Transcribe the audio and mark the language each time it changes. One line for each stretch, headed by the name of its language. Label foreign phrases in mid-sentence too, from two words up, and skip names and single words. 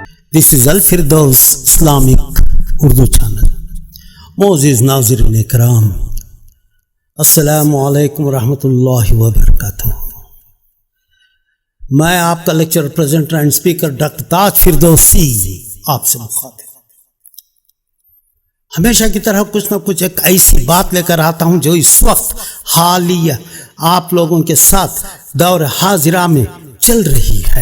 English: This is Al-Firdaus Islamic Urdu channel. Moses Nazirin Ikram.
Arabic: السلام عليكم ورحمة الله وبركاته.
Urdu: میں آپ کا
English: lecture presenter and speaker
Urdu: ڈاکٹر تاج فردوسی آپ سے مخاطب ہمیشہ کی طرح کچھ نہ کچھ ایک ایسی بات لے کر آتا ہوں جو اس وقت حالیہ آپ لوگوں کے ساتھ دور حاضرہ میں چل رہی ہے.